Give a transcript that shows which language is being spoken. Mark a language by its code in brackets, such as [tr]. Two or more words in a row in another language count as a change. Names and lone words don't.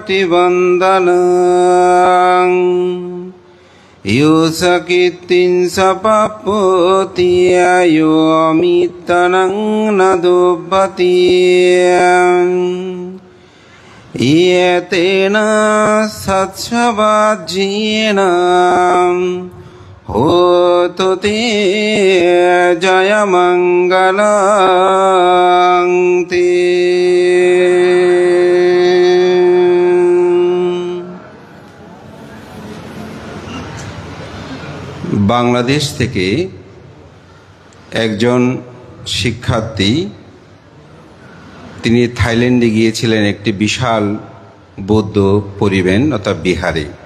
[pi] पटिबन्दनं यो सकीर्तिं सपप्पोति यो अमित्तनं न दुब्बति येतेन सत्सवाज्येन होतु ते जयमङ्गलं ते। [bn] বাংলাদেশ থেকে একজন শিক্ষার্থী তিনি থাইল্যান্ডে গিয়েছিলেন একটি বিশাল বৌদ্ধ পরিবেন অর্থাৎ বিহারে।